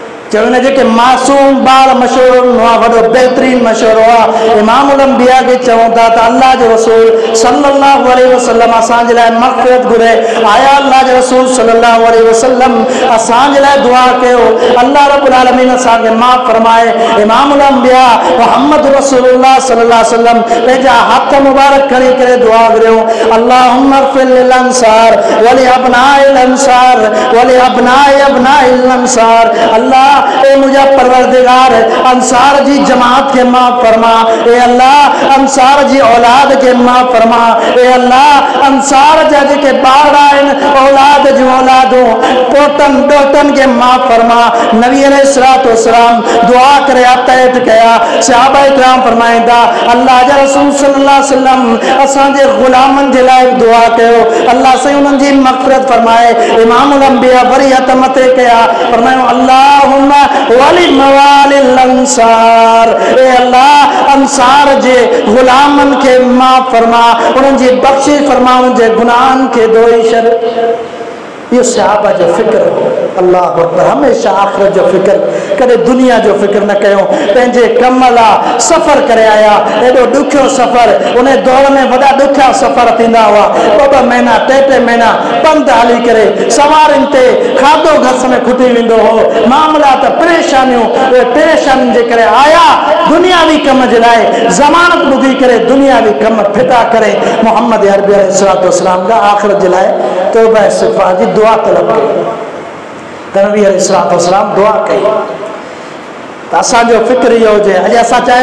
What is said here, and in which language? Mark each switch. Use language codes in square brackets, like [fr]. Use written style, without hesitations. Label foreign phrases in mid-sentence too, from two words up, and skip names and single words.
[sd] चो इन जेके मासूम ॿार मशहूरु हुआ वॾो बहितरीन मशहूरु हुआ इमामुल अंबिया खे चवनि था त अल्लाह जो रसूल [ar] صلى الله عليه وسلم [sd] असांजे लाइ मग़फ़िरत घुरे आया अल्लाह जो रसूल [ar] صلى الله عليه وسلم [sd] असांजे लाइ दुआ कयो [ar] الله رب العالمين [sd] असांखे माफ़ फरमाए इमामुल अंबिया मुहम्मद रसूलुल्लाह [ar] صلى الله عليه وسلم [sd] पंहिंजा हथ मुबारक खणी करे दुआ घुरियो [ar] اللهم اغفر للأنصار و لأبناء الأنصار و لأبناء أبناء الأنصار [sd] अल्लाह ए मुझा परवरदिगार अंसार जी जमात के माफ़ फरमा ए अल्लाह अंसार जी औलाद के माफ़ फरमा ए अल्लाह अंसार जा जेके ॿार आहिनि औलाद जूं औलादूं पोटन ॾोटन के माफ़ फरमा नबी [ar] عليه الصلاة والسلام [sd] दुआ करे हथ कया सहाबा इकराम फरमाईंदा अल्लाह जा रसूल [ar] صلى الله عليه وسلم [sd] असांजे ग़ुलामनि जे लाइ दुआ कयो अल्लाह से उन्हनि जी मग़फ़िरत फरमाए इमामुल अंबिया वरी हथ मथे कया फरमायो [ar] الله والي موالي الأنصار [sd] ए अल्लाह अंसार जे गुलामन के माफ़ फरमा उन्हनि जी बख़्शिश फरमा उन्हनि जे गुनाहनि खे धोई छॾ ये सहाबा जो फिक्र [ar] الله أكبر [sd] हमेशा आखिरत जो फिक्र कदे दुनिया जो फिक्र न कयो पंहिंजे कम लाइ सफ़र करे आया एॾो ॾुखियो सफ़र उन दौर में वॾा ॾुखिया सफ़र थींदा हुआ ॿ महीना टे महीना पंधु हली करे सवारियुनि ते खाधो घस में खुटी वेंदो हो मामला त परेशानियुनि जे करे आया दुनियावी कम जे लाइ ज़मानत ॿुधी करे दुनियावी कम फिटा करे मोहम्मद अरबी [ar] عليه الصلاة والسلام [sd] जा आखिरत जे लाइ तौबा इस्तिग़फ़ार जी दुआ तलब कई नबी [ar] عليه الصلاة والسلام [sd] दुआ कई त असांजो फिक्र इहो हुजे अॼु असां